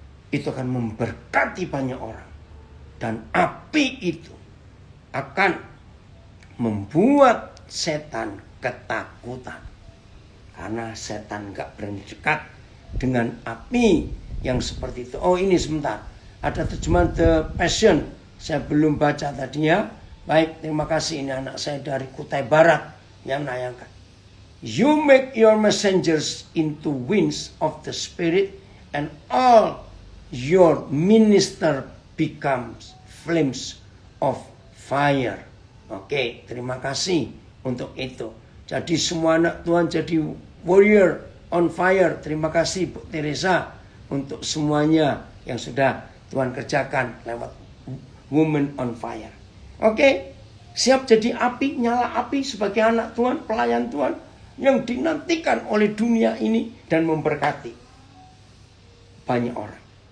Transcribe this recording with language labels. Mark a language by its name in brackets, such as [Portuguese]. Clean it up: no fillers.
[Indonesian] Itu akan memberkati banyak orang. Dan api itu akan membuat setan ketakutan. Karena setan gak berani dekat dengan api yang seperti itu. Oh, ini sebentar. Ada terjemahan The Passion. Saya belum baca tadi ya. Baik, terima kasih. Ini anak saya dari Kutai Barat yang menayangkan. [English] You make your messengers into winds of the Spirit, and all your minister becomes flames of fire. [Indonesian] Oke, terima kasih untuk itu. Jadi semua anak Tuhan jadi [English] warrior on fire. [Indonesian] Terima kasih Bu Teresa untuk semuanya yang sudah Tuhan kerjakan lewat Women on Fire. Oke, siap jadi api, nyala api sebagai anak Tuhan, pelayan Tuhan yang dinantikan oleh dunia ini dan memberkati banyak orang.